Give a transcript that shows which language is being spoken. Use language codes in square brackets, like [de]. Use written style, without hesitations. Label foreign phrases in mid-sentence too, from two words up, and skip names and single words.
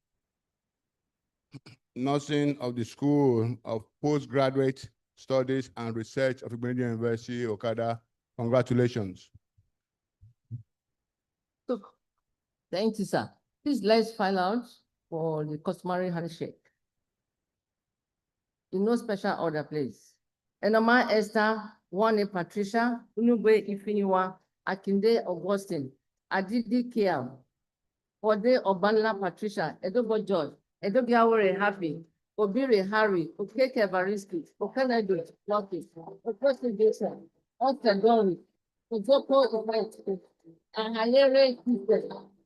[en] of the School of Postgraduate Studies and Research of Igbinedion University, Okada. Congratulations. Thank you, sir. Please let's file out for the customary handshake. In no special order, please. Enoma Esther, Wane Patricia, Unugwe Ifiniwa, Akinde Augustine, Adidi Kiel, Ode Obanla Patricia, Edobo George, Edobiawere Happy, Obiri Harry, Okeke Bariski, Okanado, Lucky, Okosi Jason, Otedori, Ojoko Event, Ahayere Christian,